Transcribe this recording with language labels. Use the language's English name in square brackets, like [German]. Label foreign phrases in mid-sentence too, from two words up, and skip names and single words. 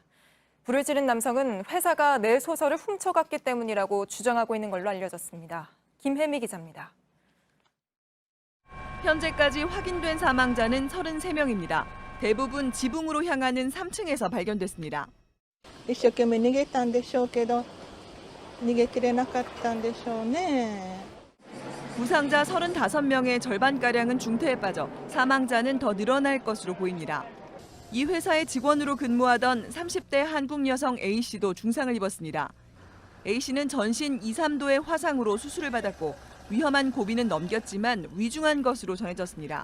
[Korean] 불을 지른 남성은 회사가 내 소설을 훔쳐갔기 때문이라고 주장하고 있는 걸로 알려졌습니다. 김혜미 기자입니다. 현재까지 확인된 사망자는 33명입니다. 대부분 지붕으로 향하는 3층에서 발견됐습니다. [Japanese] 一生懸命逃げたんでしょうけど逃げきれなかったんでしょうね. [Korean] 부상자 35명의 절반가량은 중태에 빠져 사망자는 더 늘어날 것으로 보입니다. 이 회사의 직원으로 근무하던 30대 한국 여성 A씨도 중상을 입었습니다. A씨는 전신 2, 3도의 화상으로 수술을 받았고 위험한 고비는 넘겼지만 위중한 것으로 전해졌습니다.